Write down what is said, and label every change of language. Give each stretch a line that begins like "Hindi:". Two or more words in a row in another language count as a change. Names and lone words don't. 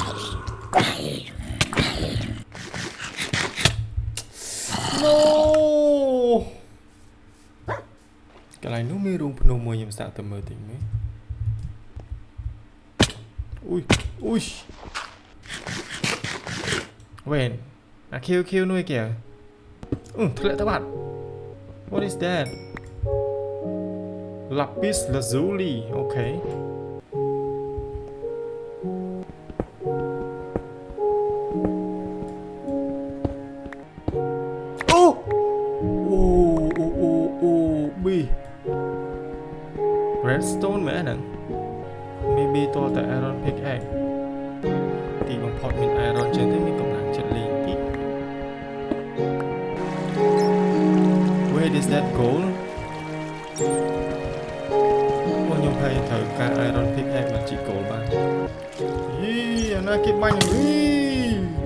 Khmer: No កន្លែងនោះមានរូងភ្នំមួយខ្ញុំសាកទៅមើលតិចមើលអូយ វេនអា Q នោះឯគេធ្លាក់ទៅបាត់
English: What is that Lapis lazuli okay redstone
Khmer: មែនហ្នឹង maybe តតែ
English: iron pickaxe
Khmer: ទីបំផុតមាន iron ចឹងទៅមានកម្លាំងចិត្តលេងទី
English: where is that gold
Khmer: ខ្ញុំហើយត្រូវការ
English: iron pickaxe
Khmer: មកជី gold បានអាណាគេបាញ់